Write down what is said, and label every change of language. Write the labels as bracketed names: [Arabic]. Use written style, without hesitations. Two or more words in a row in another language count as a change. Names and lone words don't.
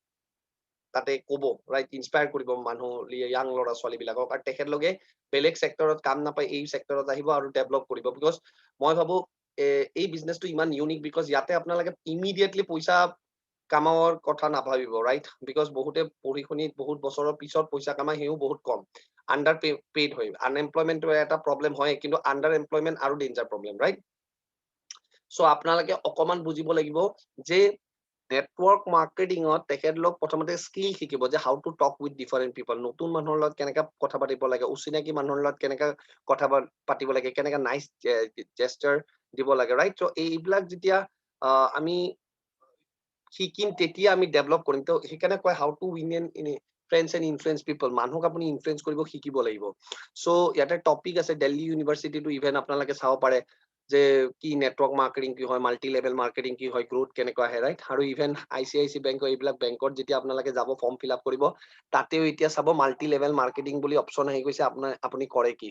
[Assamese] তাতে ক'ব ৰাইট ইনস্পায়াৰ কৰিব মানুহ ইয়াং ল'ৰা ছোৱালী বিলাকক আৰু তেখেতলোকে বেলেগ চেক্টৰত কাম নাপায় এই চেক্টৰত আহিব আৰু ডেভেলপ কৰিব বিকজ মই ভাবো এই বিজনেছটো ইমান ইউনিক বিকজ ইয়াতে আপোনালোকে ইমিডিয়েটলি পইচা কামাবৰ কথা নাভাবিব ৰাইট বিকজ বহুতে পঢ়ি শুনি বহুত বছৰৰ পিছত পইচা কামাই সেও বহুত কম [English] under paid [Assamese] হয় আনএমপ্লয়মেণ্টটো এটা প্ৰব্লেম হয় কিন্তু [English] under employment [Assamese] আৰু [English] danger problem right [Assamese] সো আপোনালোকে অকমান বুজিব লাগিব যে [English] network marketingত [Assamese] তেখেতলোক প্ৰথমতে স্কিল শিকিব যে [English] how to talk with different people [Assamese] নতুন মানুহৰ লগত কেনেকৈ কথা পাতিব লাগে অচিনাকি মানুহৰ লগত কেনেকৈ কথা পাতিব লাগে কেনেকৈ [English] nice gesture [Assamese] দিব লাগে ৰাইট চ' এইবিলাক যেতিয়া আমি শিকিম তেতিয়া আমি ডেভেলপ কৰিম তো সেইকাৰণে কয় হাউ টু উইন ইন ফ্ৰেণ্ডছ এণ্ড ইনফ্লুৱেঞ্চ পিপল, মানুহক আপুনি ইনফ্লুৱেঞ্চ কৰিব শিকিব লাগিব। চ' ইয়াতে টপিক আছে দিল্লী ইউনিভাৰ্চিটিটো ইভেন আপোনালোকে চাব পাৰে যে কি [English] network marketing [Assamese] কি হয়, [English] multi level marketing [Assamese] কি হয়, গ্ৰোথ কেনেকুৱা আহে, ৰাইট? আৰু ইভেন ICICI বেংকৰ এইবিলাক বেংকত যেতিয়া আপোনালোকে যাব [English] form fill up [Assamese] কৰিব, তাতেও এতিয়া চাব [English] multi level marketing [Assamese] বুলি অপশ্যন আহি গৈছে, আপুনি কৰে কি।